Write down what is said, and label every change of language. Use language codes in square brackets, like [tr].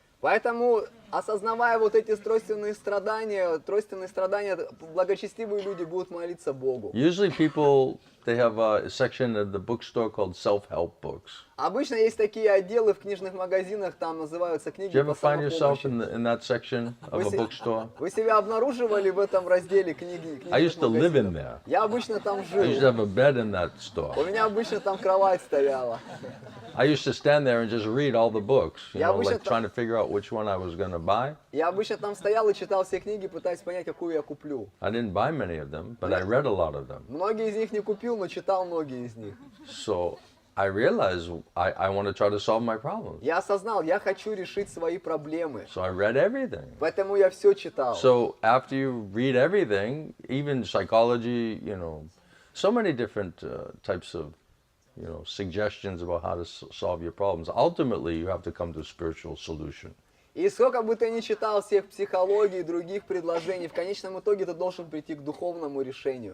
[ru] Поэтому, осознавая вот эти тройственные страдания, благочестивые люди будут молиться Богу. [en] Usually people, they have a section of the bookstore called self-help books. [ru] Обычно есть такие отделы в книжных магазинах, там называются [en] Do [ru] книги [en] you [ru] по [en] ever find yourself [ru] самопомощи. [en] in that section of a bookstore? [ru] Вы себя обнаруживали в этом разделе книги? [en] I used to live in [ru] магазинов? [en] there. [ru] Я обычно там [en] I used to [ru] жил. [en] have a bed in that store. [ru] У меня обычно там кровать стояла. [en] I used to stand there and just read all the books, [ru] Я обычно [en] like trying to figure out which one I was going to buy. [ru] Я обычно там стоял и читал все книги, пытаясь понять, какую я куплю. [en] I didn't buy many of them, but I read a lot of them. [ru] Многие из них не купил, но читал многие из них. [en] So I realized I want to try to solve my problems. [ru] Я осознал, я хочу решить свои проблемы. [en] So I read everything. [ru] Поэтому я все читал. [en] So after you read everything, even psychology, so many different types of, suggestions about how to solve your problems. Ultimately, you have to come to a spiritual solution. [ru] И сколько бы ты ни читал всех психологий и других предложений, в конечном итоге ты должен прийти к духовному решению.